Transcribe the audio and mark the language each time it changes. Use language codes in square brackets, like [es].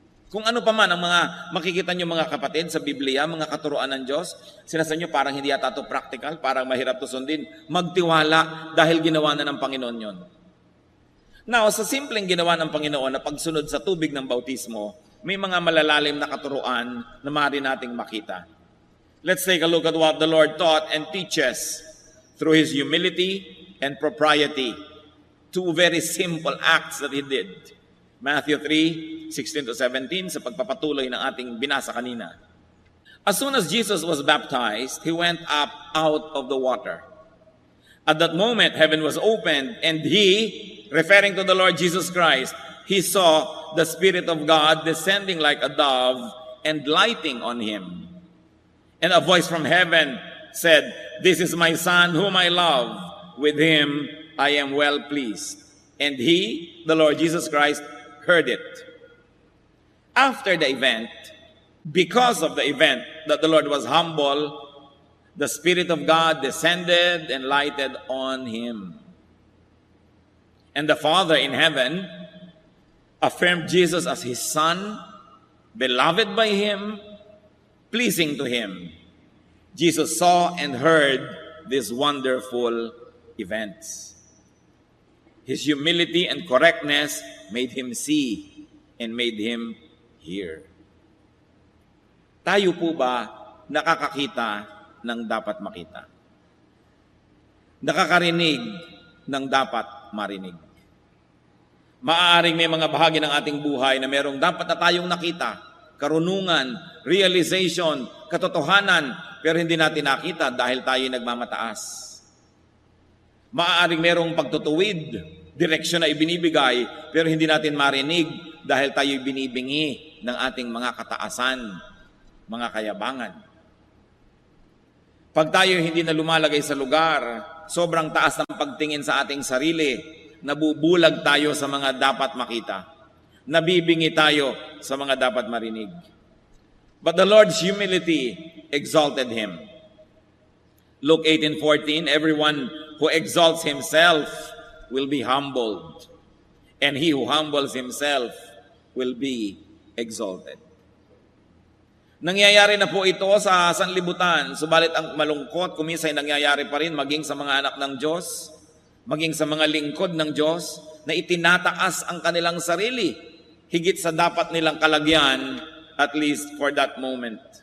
[tl] Kung ano pa man ang mga makikita niyo mga kapatid sa Biblia, mga katuruan ng Diyos, sinasabi niyo parang hindi yata ito practical, parang mahirap ito sundin, magtiwala dahil ginawa na ng Panginoon yon. Now, sa simpleng ginawa ng Panginoon na pagsunod sa tubig ng bautismo, may mga malalalim na katuruan na maaari nating makita. [en] Let's take a look at what the Lord taught and teaches through His humility and propriety. 2 very simple acts that He did. [tl] Matthew 3:16-17 sa pagpapatuloy ng ating binasa kanina. [en] As soon as Jesus was baptized, He went up out of the water. At that moment, heaven was opened, and He, referring to the Lord Jesus Christ, He saw the Spirit of God descending like a dove and lighting on Him. And a voice from heaven said, "This is my Son whom I love. With Him I am well pleased." And He, the Lord Jesus Christ, heard it. After the event, because of the event that the Lord was humble, the Spirit of God descended and lighted on Him. And the Father in heaven affirmed Jesus as His Son, beloved by Him, pleasing to Him. Jesus saw and heard these wonderful events. His humility and correctness made him see and made him hear. [tl] Tayo po ba nakakakita ng dapat makita? Nakakarinig ng dapat marinig? Maaaring may mga bahagi ng ating buhay na merong dapat na tayong nakita, karunungan, realization, katotohanan, pero hindi natin nakita dahil tayo nagmamataas. Maaaring merong pagtutuwid, direksyon na ibinibigay, pero hindi natin marinig dahil tayo binibingi ng ating mga kataasan, mga kayabangan. Pag tayo hindi na lumalagay sa lugar, sobrang taas ng pagtingin sa ating sarili, nabubulag tayo sa mga dapat makita. Nabibingi tayo sa mga dapat marinig. [en] But the Lord's humility exalted him. Luke 18:14, everyone who exalts himself will be humbled, and he who humbles himself will be exalted. [tl] Nangyayari na po ito sa sanlibutan, subalit ang malungkot kuminsan ay nangyayari pa rin maging sa mga anak ng Diyos, maging sa mga lingkod ng Diyos na itinataas ang kanilang sarili higit sa dapat nilang kalagyan, [en] at least for that moment.